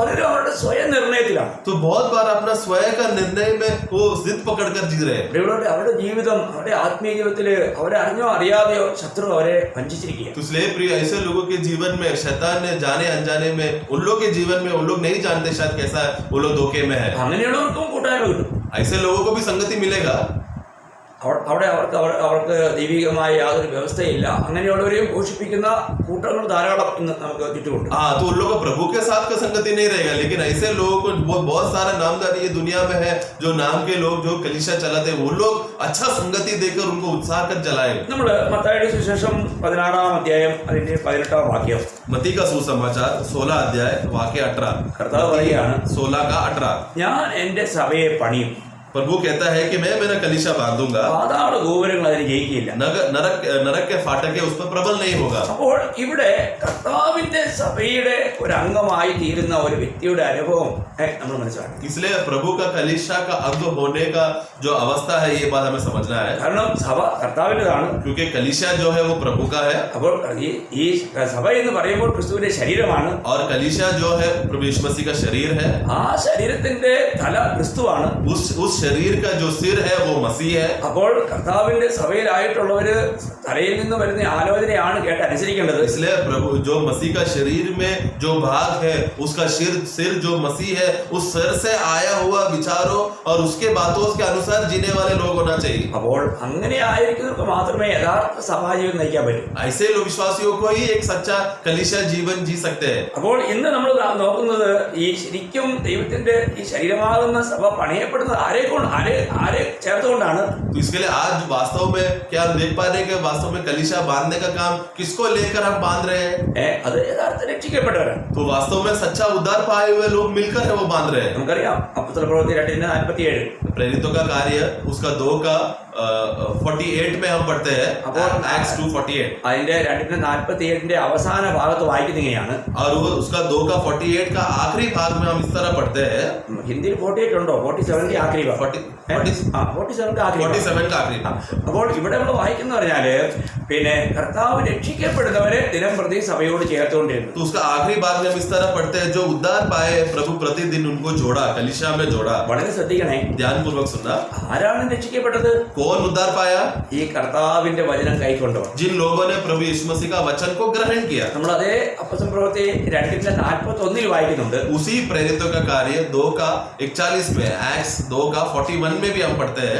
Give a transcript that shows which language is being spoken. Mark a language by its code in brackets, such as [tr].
[ml] പലരും അവരുടെ സ്വയം നിർണയത്തിലാണ്. [hi] तो बहुत बार अपना स्वयं का निर्णय में वो जिद पकड़कर जी रहे हैं। [ml] അവരുടെ ജീവിതം, അവരുടെ ആത്മീയ ജീവിതത്തില് അവരെ അറിഞ്ഞോ അറിയാതെയോ ശത്രു അവരെ വഞ്ചിച്ചിരിക്കുക. [hi] तो इसलिए प्रिय, ऐसे लोगों के जीवन में शैतान ने जाने अनजाने में उन लोगों के जीवन में उन लोग नहीं जानते शायद कैसा है, वो लोग धोखे में है। [ml] അങ്ങനെയുള്ളവർക്കും കൂട്ടായ്മ കിട്ടും. [hi] ऐसे लोगों को भी संगति मिलेगा। [ml] അവിടെ അവർക്ക് ദൈവികമായ യാതൊരു വ്യവസ്ഥയില്ല. അങ്ങനെയുള്ളവരെയും പോഷിപ്പിക്കുന്ന കൂട്ടങ്ങൾ ധാരാളം ഇന്ന് നമുക്ക് ചുറ്റുമുണ്ട്. [hi] हाँ, तो उन लोगों को प्रभु के साथ का संगति नहीं रहेगा, लेकिन ऐसे लोगों को बहुत सारा नामदारी ये दुनिया में है, जो नाम के लोग जो कलीसिया चलाते हैं वो लोग अच्छा संगति देकर उनको उत्साह कर चलाए। [ml] നമ്മൾ മത്തായിയുടെ സുവിശേഷം 16-ാം അധ്യായം അതിന്റെ 18-ാം വാക്യം, [hi] मत्ती का सुसमाचार 16 अध्याय वाक्य 18, [ml] കർത്താവ് പറയുകയാണ്, [hi] 16 का 18, [ml] ഞാൻ എൻ്റെ സഭയെ പണിയും, [hi] प्रभु कहता है कि मैं मेरा कलीसिया बांधूंगा, [ml] പാതാള ഗോപുരങ്ങൾ അതിന് ജയിക്കില്ല. [hi] नरक के फाटक उस पर प्रबल नहीं होगा। [ml] അപ്പോൾ ഇവിടെ കർത്താവിന്റെ സഭയുടെ ഒരു അംഗമായി തീരുന്ന ഒരു വ്യക്തിയുടെ അനുഭവം നമ്മൾ മനസ്സിലാക്കണം. [hi] इसलिए प्रभु का कलीसिया का अंग होने का जो अवस्था है ये बात हमें समझना है, [ml] കാരണം സഭ കർത്താവിൻ്റെതാണ്. [hi] क्योंकि कलीसिया जो है वो प्रभु का है [ml] അപ്പോൾ ഈ സഭ എന്ന് പറയുമ്പോൾ ക്രിസ്തുവിന്റെ ശരീരമാണ്. [hi] और कलीसिया जो है प्रभु यीशु मसीह का शरीर है। [ml] ആ ശരീരത്തിന്റെ തല ക്രിസ്തുവാണ്. [hi] उस शरीर का जो सिर है वो मसीह है। [ml] അപ്പോൾ കർത്താവിന്റെ സഭയിലായിട്ടുള്ളവര് തലയിൽ നിന്ന് വരുന്ന ആലോചനയാണ് കേട്ട് അനുസരിക്കേണ്ടത്. [hi] इसलिए प्रभु जो मसीह का शरीर में जो भाग है उसका सिर जो मसीह है उस सिर से आया हुआ विचारों और उसके बातों के अनुसार जीने वाले लोग होना चाहिए। [ml] അപ്പോൾ അങ്ങനെ ആയിരിക്കുന്നവർക്ക് മാത്രമേ യഥാർത്ഥ സഭാജീവൻ നയിക്കാൻ പറ്റൂ. [hi] ऐसे लोग विश्वासियों को ही एक सच्चा कलीसिया जीवन जी सकते हैं। [ml] അപ്പോൾ ഇന്ന് നമ്മൾ നോക്കുന്നത് ഈ ശരിക്കും ദൈവത്തിന്റെ ഈ ശരീരമാകുന്ന സഭ പണിയപ്പെടുന്നത് ആരെ ചേർത്തുകൊണ്ടാണ്. [hi] तो इसके लिए आज वास्तव में क्या हम देख पा रहे हैं कि वास्तव में कलीसिया बांधने का काम किसको लेकर हम बांध रहे हैं? [ml] അത് യഥാർത്ഥ രക്ഷിക്കപ്പെട്ടവരാണ്. [hi] तो वास्तव में सच्चा उद्धार पाए हुए लोग मिलकर है वो बांध रहे हैं। [ml] നമുക്കറിയാം അപ്പോസ്തല പ്രവൃത്തി 2:47 [hi] प्रेरितों का कार्य उसका 2 का 48 में हम पढ़ते हैं Acts 2:48 [ml] അതിന്റെ 2:47 അവസാന ഭാഗത്ത് വായിക്കുന്ന ഇങ്ങനെയാണ്. [hi] और वो उसका 2 का 48 का आखिरी भाग में हम इस तरह पढ़ते हैं. [ml] ഹിന്ദിയിൽ 48 ഉണ്ടോ? 47 ആഖിരി ഭാഗം. 47 ആഖിരി [hi] 47 का आखिरी भाग. [ml] അപ്പോൾ ഇവിടെ നമ്മൾ വായിക്കുന്ന പറഞ്ഞാല് പിന്നെ കർത്താവ് രക്ഷിക്കപ്പെടുന്നവരെ ദിനം പ്രതി സഭയോട് ചേർത്തുകൊണ്ടിരുന്നു. [hi] तो उसका आखिरी भाग में हम इस तरह पढ़ते हैं, जो उद्धार पाए प्रभु प्रतिदिन उनको जोड़ा, कलीसिया में जोड़ा. [ml] വളരെ ശ്രദ്ധിക്കണേ, [hi] ध्यानपूर्वक सुनना. [ml] ആരാണ് രക്ഷിക്കപ്പെട്ടത്? [hi] कौन उद्धार पाया? [ml] ഈ കർത്താവിന്റെ വചനം കൈക്കൊണ്ടവർ. [hi] जिन लोगों ने प्रभु यीशु मसीह का वचन को ग्रहण किया. [ml] നമ്മൾ അതേ അപ്പോസ്തല പ്രവൃത്തി 2:41 വായിക്കുന്നുണ്ട്. [hi] उसी प्रेरितों का कार्य 2 का 41 में, Acts 2 का 41 में भी हम पढ़ते हैं.